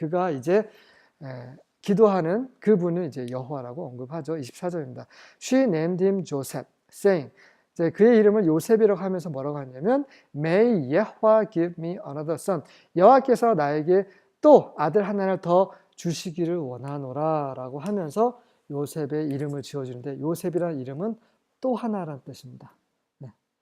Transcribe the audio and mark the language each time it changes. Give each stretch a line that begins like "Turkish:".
Korean: 그가 이제 기도하는 그분은 이제 여호와라고 언급하죠. 24절입니다.
English: She named him Joseph, saying.
Korean: 이제 그의 이름을 요셉이라고 하면서 뭐라고 하냐면
English: May Yahweh give me another son.
Korean: 여호와께서 나에게 또 아들 하나를 더 주시기를 원하노라라고 하면서 요셉의 이름을 지어주는데 요셉이라는 이름은 또 하나라는 뜻입니다. 네.